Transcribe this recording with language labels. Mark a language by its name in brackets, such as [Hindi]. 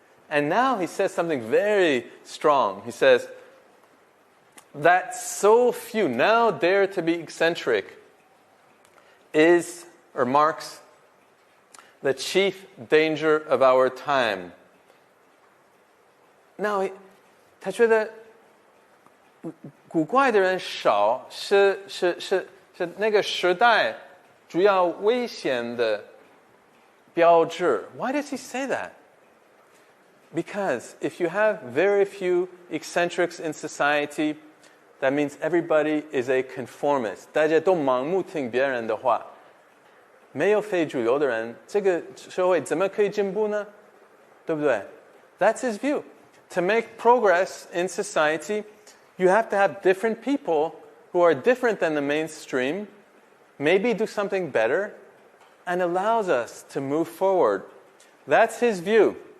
[English] And now he says something very strong. He says that so few now dare to be eccentric is, or marks, the chief danger of our time. Now, [Chinese] 他觉得古怪的人少，是那个时代主要危险的标志. [English] Why does he say that? Because if you have very few eccentrics in society, that means everybody is a conformist. [Chinese] 大家都盲目听别人的话，没有非主流的人，这个社会怎么可以进步呢？对不对？ [English] That's his view. To make progress in society, you have to have different people who are different than the mainstream, maybe do something better, and allows us to move forward. That's his view.